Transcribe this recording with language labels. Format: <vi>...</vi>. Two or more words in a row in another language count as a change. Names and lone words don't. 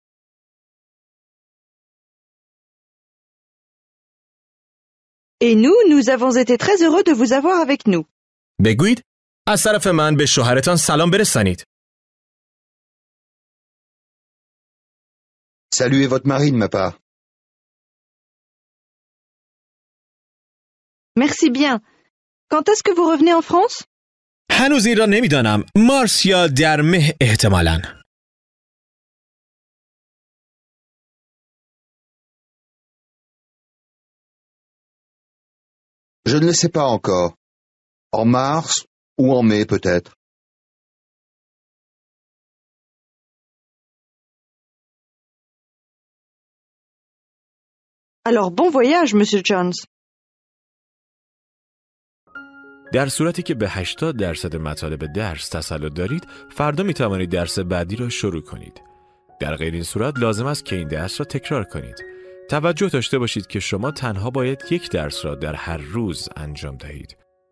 <fr>Et nous avons été très heureux de vous avoir avec nous.</fr> <fa>بگویید از طرف من به شوهرتان سلام برسانید.</fa> <fr>Saluez votre mari de ma part. Merci bien. Quand est-ce que vous revenez en France?</fr> <fa>هنوز این را نمیدانم. مارس یا در مه احتمالاً.</fa> <fr>Je ne le sais pas encore. En mars ou en mai peut-être. Alors bon voyage, Monsieur Jones.</fr> <fa>در صورتی که به 80% مطالب درس تسلط دارید، فردا می توانید درس بعدی را شروع کنید. در غیر این صورت لازم است که این درس را تکرار کنید. توجه داشته باشید که شما تنها باید یک درس را در هر روز انجام دهید.</fa>